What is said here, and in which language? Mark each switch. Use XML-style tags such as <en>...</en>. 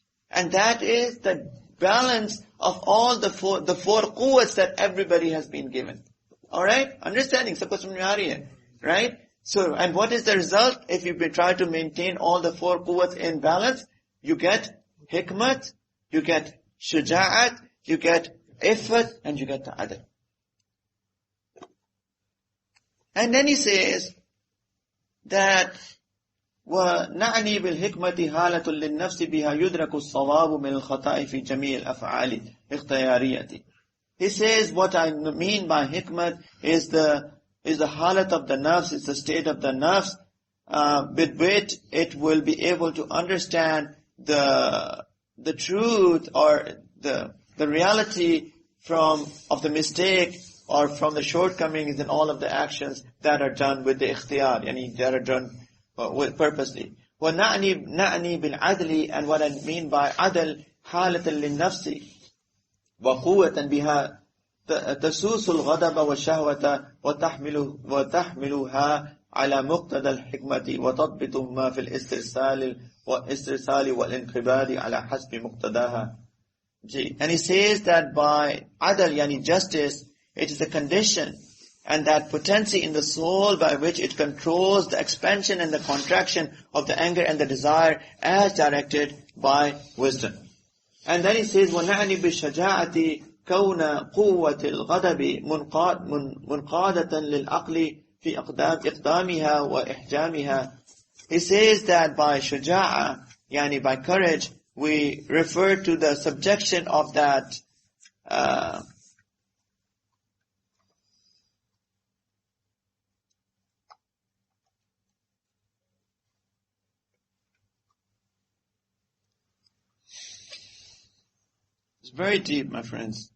<en>And that is the balance of all the four quwwats that everybody has been given. Alright? Understanding? Right? So, and what is the result? If you try to maintain all the four quwwats in balance, you get hikmat, you get shuja'at, you get iffat, and you get the adl. And then he says that</en> <ar>وَنَعْنِي بِالْحِكْمَةِ حَالَةٌ لِلنَّفْسِ بِهَا يُدْرَكُ الصَّوَابُ مِنَ الْخَطَأِ فِي جَمِيعِ الْأَفْعَالِ اِخْتِيَارِيَةِ.</ar> <en>He says what I mean by hikmat is the halat of the nafs, is the state of the nafs, with which it will be able to understand the truth or the reality of the mistake or from the shortcomings in all of the actions that are done with the ikhtiyar, yani that are done purposely.</en> <ar>وَنَعْنِي بِالْعَدْلِ,</ar> <en>and what I mean by adl,</en> <ar>حَالَةً لِلنَّفْسِ وَقُوَّةً بِهَا تَسُوسُ الْغَضَبَ وَالشَّهْوَةَ وَتَحْمِلُهَا عَلَى مُقْتَدَى الْحِكْمَةِ وَتَضْبِطُهُمَا فِي الْإِسْتِرْسَالِ وَالْإِنْقِبَادِ عَلى حَسْبِ مُقْتَدَاهَا.</ar> <en>And he says that by adl, yani justice, it is a condition and that potency in the soul by which it controls the expansion and the contraction of the anger and the desire as directed by wisdom. And then he says,</en> <ar>وَنَعْنِ بِالشَّجَاعَةِ كَوْنَ قُوَّةِ الْغَضَبِ مُنْقَادَةً لِلْعَقْلِ فِي إِقْدَامِهَا وَإِحْجَامِهَا.</ar> <en>He says that by shaja'ah, yani by courage, we refer to the subjection of that it's very deep, my friends.</en>